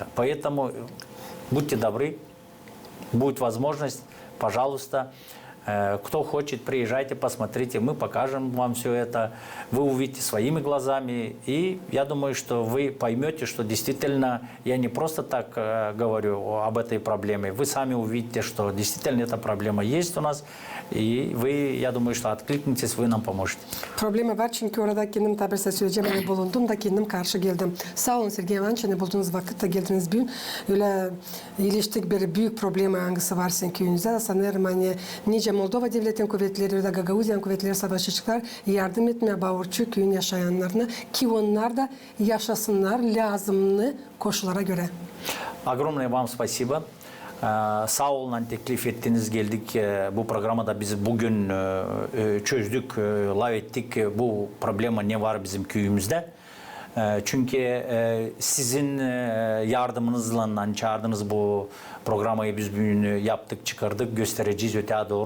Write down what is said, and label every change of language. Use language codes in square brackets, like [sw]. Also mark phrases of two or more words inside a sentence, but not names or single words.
[ru] Поэтому будьте добры, будет возможность, пожалуйста, кто хочет, приезжайте, посмотрите, мы покажем вам все это, вы увидите своими глазами, и я думаю, что вы поймете, что действительно я не просто так говорю об этой проблеме, вы сами увидите, что действительно эта проблема есть у нас, и вы, я думаю, что откликнетесь, вы нам поможете. [gag] Problemi var çünkü orada kendim tabirse söyleyeceğim hani bulundum da kendim karşı geldim. Sağ olun Sergey Ivanoviç, hani bulduğunuz vakitte geldiniz bugün. Öyle iliştik bir büyük problemi hangisi var sizin köyünüzde. Sanırım hani nice Moldova Devleti'nin kuvvetleri ya da Gagauzyan kuvvetleri savaşçılar yardım etmeye Bağırçı köyün yaşayanlarına ki onlar da yaşasınlar lazımlı koşullara göre. [ru] Огромное вам спасибо. [gag] Sağ olun teklif ettiniz, geldik. Bu programda biz bugün çözdük, lav ettik. Bu problema ne var bizim köyümüzde. Çünkü sizin yardımınızla çağırdığınız bu programı biz bugün yaptık, çıkardık, göstereceğiz öteye doğru.